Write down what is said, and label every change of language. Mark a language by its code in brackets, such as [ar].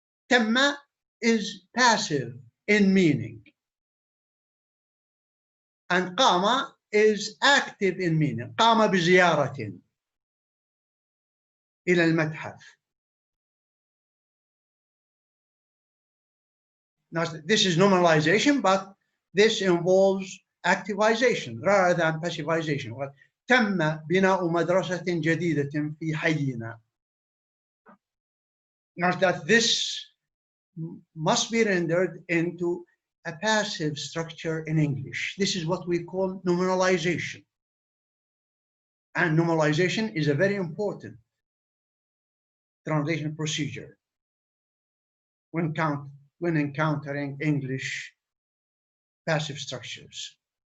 [en] Temma is passive in meaning, and qama is active in meaning. [ar] قام بزيارة إلى المتحف. [en] Now, this is nominalization, but this involves activization rather than passivization. [ar] تم بناء مدرسة جديدة في حينا. [en] Note that this must be rendered into a passive structure in English. This is what we call nominalization. And nominalization is a very important translation procedure when encountering English passive structures.